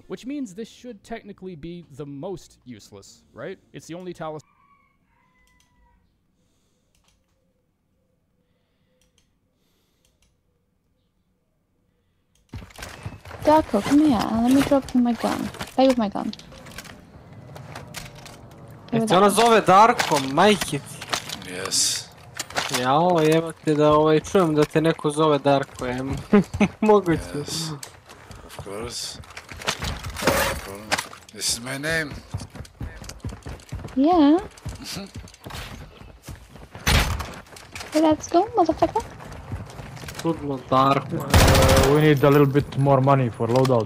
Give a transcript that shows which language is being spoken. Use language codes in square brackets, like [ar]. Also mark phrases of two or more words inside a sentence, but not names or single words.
[en] Which means this should technically be the most useless, right? It's the only talisman. Darko, come here. Let me drop you my gun. Play with my gun. [sr] Jel te ona zove Darko, majke ti? [en] Yes. [sr] Jao, jebate da čujem da te neko zove Darko, moguće. [en] Yes. Of course. This is my name. Yeah. Hey, let's go, motherfucker. [sr] Čudno Darko. [en] We need a little bit more money for loadout.